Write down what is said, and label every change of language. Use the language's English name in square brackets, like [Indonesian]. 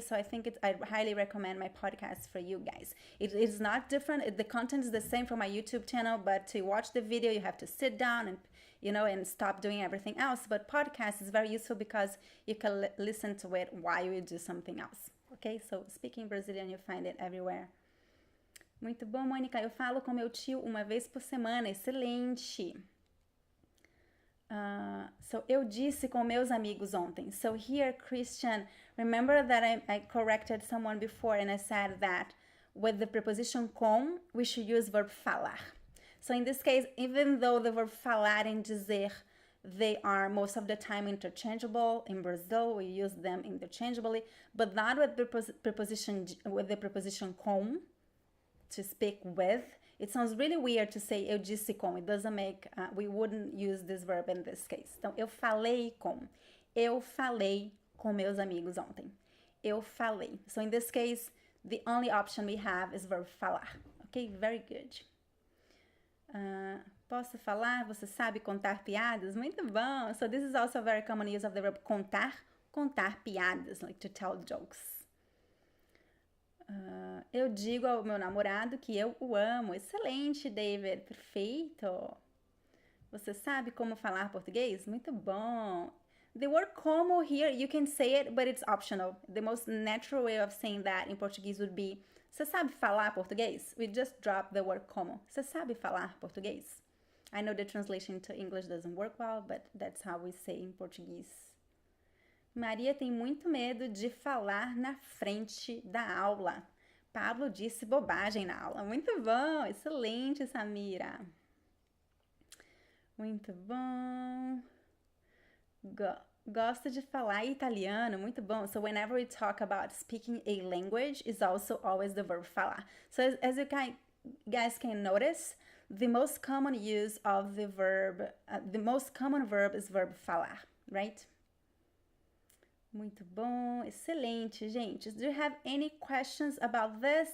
[English] So I think I highly recommend my podcast for you guys. It is not different. The content is the same for my YouTube channel, but to watch the video, you have to sit down and and stop doing everything else. But podcast is very useful because you can listen to it while you do something else. Okay, so Speaking Brazilian, you find it everywhere. [Portuguese] Muito bom, Mônica. Eu falo com meu tio uma vez por semana. Excelente. So eu disse com meus amigos ontem. [English] So here, Christian, remember that I corrected someone before and I said that with the preposition com, we should use verb falar. So in this case, even though the verb falar and dizer They are most of the time interchangeable. In Brazil, we use them interchangeably, but not with the preposition com, to speak with. It sounds really weird to say [Portuguese] eu disse com. [English] It doesn't make, we wouldn't use this verb in this case. [Portuguese] Então, eu falei com. Eu falei com meus amigos ontem. Eu falei. [English] So in this case, the only option we have is verb falar. Okay, very good. [Portuguese] Posso falar? Você sabe contar piadas? Muito bom. [English] So this is also a very common use of the verb contar. [Portuguese] Contar piadas, [English] like to tell jokes. [Portuguese] Eu digo ao meu namorado que eu o amo. Excelente, David. Perfeito. Você sabe como falar português? Muito bom. [English] The word como here, you can say it, but it's optional. The most natural way of saying that in Portuguese would be, [Portuguese] você sabe falar português? [English] We just drop the word como. [Portuguese] Você sabe falar português? [English] I know the translation to English doesn't work well, but that's how we say in Portuguese. [Portuguese] Maria tem muito medo de falar na frente da aula. Pablo disse bobagem na aula. Muito bom, excelente, Samira. Muito bom. Gosto de falar italiano, muito bom. [English] So whenever we talk about speaking a language, is also always the verb falar. So as you guys can notice, the most common use of the verb, the most common verb is verb falar, right? [Portuguese] Muito bom, excelente, gente. [English] Do you have any questions about this?